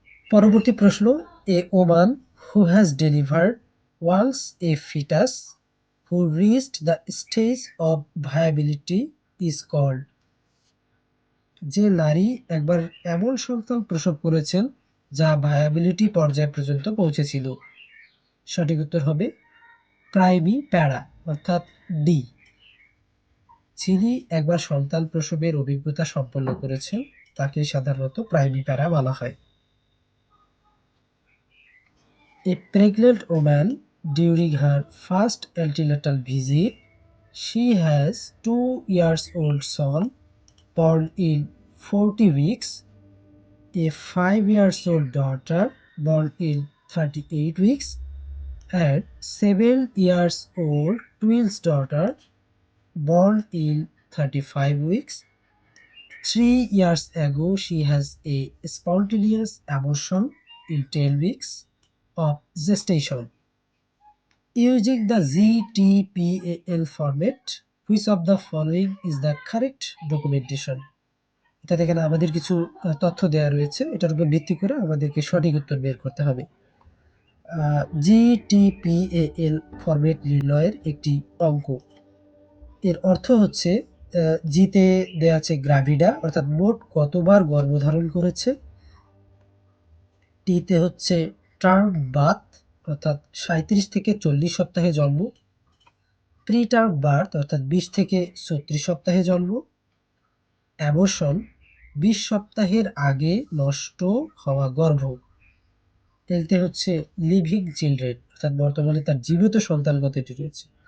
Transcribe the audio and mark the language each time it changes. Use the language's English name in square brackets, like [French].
[Bangla] পরবর্তী প্রশ্ন, [English] a woman who has delivered once a fetus who reached the stage of viability is called, [Bangla] যে নারী একবার এমন সন্তান প্রসব করেছেন যা ভায়াবিলিটি পর্যায় পর্যন্ত পৌঁছেছিল। সঠিক উত্তর হবে প্রাইমি প্যারা, অর্থাৎ ডি। যিনি একবার সন্তান প্রসবের অভিজ্ঞতা সম্পন্ন করেছেন তাকে সাধারণত প্রাইমিপারা বলা হয়। [English] A pregnant woman during her first antenatal visit, she has 2 years old son born in 40 weeks, a 5 years old daughter born in 38 weeks, and 7 years old twins daughter born in 35 weeks. 3 years ago, she has a spontaneous abortion in 10 weeks of gestation. Using the GTPAL format, which of the following is the correct documentation? [Bangla] এটা এখানে আমাদের কিছু তথ্য দেওয়া রয়েছে, এটার উপর ভিত্তি করে আমাদেরকে সঠিক উত্তর বের করতে হবে। GTPAL ফরম্যাট নির্ণয়ের একটি অঙ্ক। এর অর্থ হচ্ছে জিতে দেয়া আছে গ্রাভিডা অর্থাৎ মোট কতবার গর্ভধারণ করেছে, টিতে হচ্ছে টার্ম বার্থ অর্থাৎ 37 থেকে 40 সপ্তাহে জন্ম, প্রি টার্ম বার্থ অর্থাৎ 20 থেকে 36 সপ্তাহে জন্ম, অ্যাবর্শন 20 সপ্তাহের আগে নষ্ট হওয়া গর্ভ, এতে হচ্ছে লিভিং চিলড্রেন অর্থাৎ বর্তমানে তার জীবিত সন্তান কতটি রয়েছে।